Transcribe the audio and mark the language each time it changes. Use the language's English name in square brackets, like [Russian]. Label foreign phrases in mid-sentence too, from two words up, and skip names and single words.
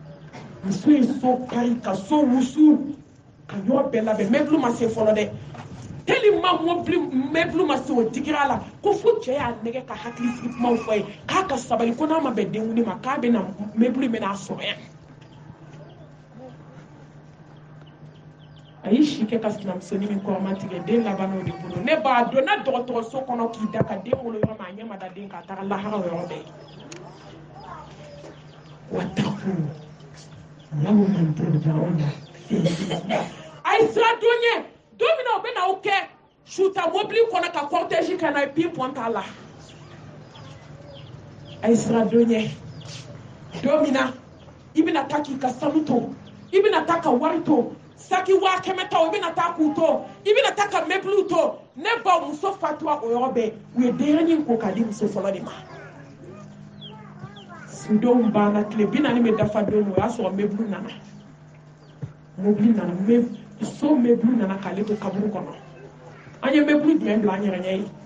[Bambara] muso ye so kari ka so wusu ka yɔrɔ bɛɛ labɛn meuble ma se fɔlɔ dɛ tellement meuble ma se o digira la ko fu cɛ y'a nɛgɛ ka hakili sigi kumaw fɔ ye k'a ka sabali ko n'a ma bɛn denkundi ma k'a bɛna meuble bɛna sɔrɔ yan a y'i si kɛ ka sinamusonin min kɔrɔma tigɛ den laban'o de bolo ne b'a dɔn na dɔgɔtɔrɔso kɔnɔ k'i da ka den wolo yɔrɔ ma a ɲɛ ma da den k'a taga lahara yɔrɔ bɛɛ [Arabic] واتقوا يوما ترجعون فيه [Bambara] a ye sira don ye don min na o bɛ na o kɛ suta mobili kɔnɔ ka cortège kɛ n'a ye pinpoint t'a la a ye sira don ye don min na i bɛna taa k'i ka sanu to i bɛna taa ka wari to saki 100 ta o bɛna taa k'u to i bɛna taa ka meuble to ne ba muso fatura o yɔrɔ bɛɛ u ye denyɛrɛnin ko k'a di muso fɔlɔ de ma sudenw banna tile 40 bɛ dafa don min o y'a sɔrɔ meuble nana mobili nana so meuble nana k'ale to kaburu kɔnɔ an ye meuble jumɛn bila an yɛrɛ ɲɛ ye